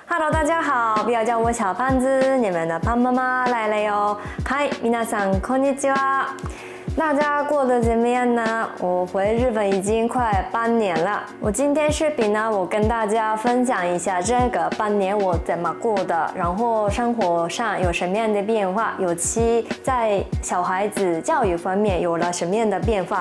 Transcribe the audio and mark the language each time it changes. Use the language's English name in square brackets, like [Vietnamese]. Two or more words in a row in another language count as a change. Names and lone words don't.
[Chinese] Hello， 大家好，不要叫我小胖子，你们的胖妈妈来了哟。嗨， [Japanese] 皆さんこんにちは。 [Chinese] 大家过得怎么样呢？我回日本已经快半年了。我今天视频呢，我跟大家分享一下这个半年我怎么过的，然后生活上有什么样的变化，尤其在小孩子教育方面有了什么样的变化。